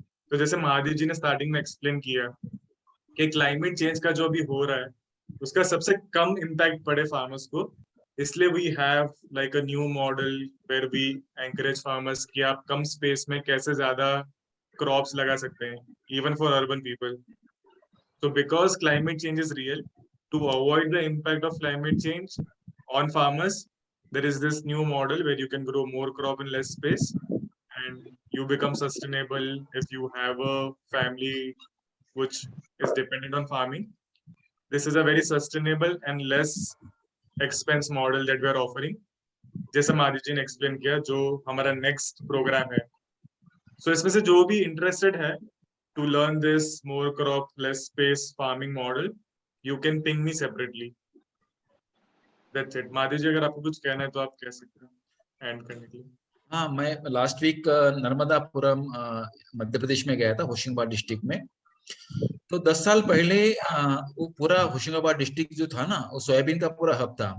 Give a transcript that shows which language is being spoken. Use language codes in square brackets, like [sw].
[hi] तो जैसे महादेव जी ने स्टार्टिंग में एक्सप्लेन किया कि क्लाइमेट चेंज का जो अभी हो रहा है उसका सबसे कम इम्पैक्ट पड़े फार्मर्स को, इसलिए [en] we have like a new model where we encourage [hi] farmers कि आप कम स्पेस में कैसे ज्यादा क्रॉप्स लगा सकते हैं, [en] Even for urban people. So because climate change is real, to avoid the impact of climate change on farmers, there is this new model where you can grow more crop in less space, and you become sustainable if you have a family which is dependent on farming. This is a very sustainable and less expense model that we are offering. [hi] जैसे माधवी जी ने explain किया, जो हमारा next programme है। सो इसमें से जो भी इंटरेस्टेड है [en] to learn this more crop less space farming model, you can ping me separately. That's it. [hi] Madhavi जी, अगर आपको कुछ कहना है तो आप कह सकते हैं एंड करने के लिए। हाँ, मैं लास्ट वीक नर्मदापुरम मध्य प्रदेश में गया था, होशंगाबाद डिस्ट्रिक्ट में। तो 10 साल पहले वो पूरा होशंगाबाद डिस्ट्रिक्ट जो था ना, वो सोयाबीन का पूरा हब था।